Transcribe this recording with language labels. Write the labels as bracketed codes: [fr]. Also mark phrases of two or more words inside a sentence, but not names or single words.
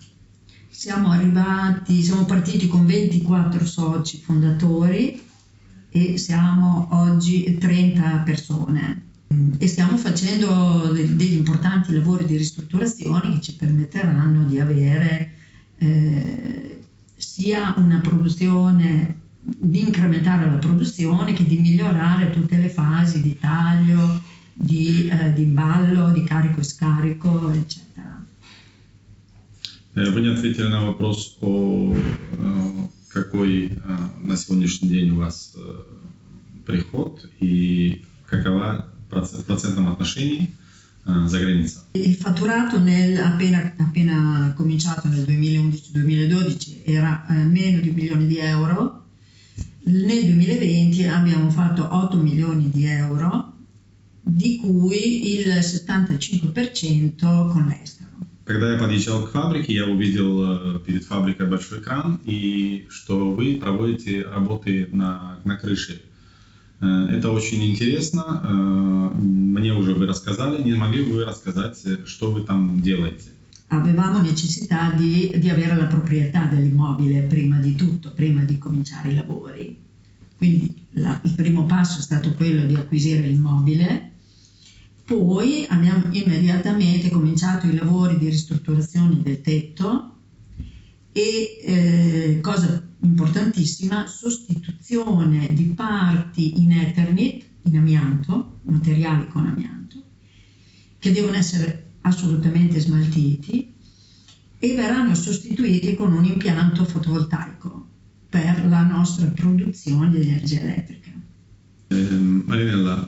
[it] Siamo partiti con 24 soci fondatori e siamo oggi 30 persone e stiamo facendo degli importanti lavori di ristrutturazione che ci permetteranno di avere sia una produzione, di incrementare la produzione, che di migliorare tutte le fasi di taglio, di imballo, di carico e scarico, eccetera. [ru] Вы не ответили на вопрос какой на сегодняшний день у вас приход и какова в процентном отношении за граница. [it] Il fatturato appena cominciato nel 2011-2012 era meno di 1 milione di euro. Nel 2020 abbiamo fatto 8 milioni di euro, di cui il 75% con l'estero. [ru] Когда я подъезжал к фабрике, я увидел перед фабрикой большой кран и что вы проводите работы на крыше. Это очень интересно. Мне уже вы рассказали. Не могли бы вы рассказать, что вы там делаете? [it] Avevamo necessità di avere la proprietà dell'immobile prima di tutto, prima di cominciare i lavori. Quindi il primo passo è stato quello di acquisire l'immobile. Poi abbiamo immediatamente cominciato i lavori di ristrutturazione del tetto e, cosa importantissima, sostituzione di parti in Eternit, in amianto, materiali con amianto, che devono essere assolutamente smaltiti e verranno sostituiti con un impianto fotovoltaico per la nostra produzione di energia elettrica.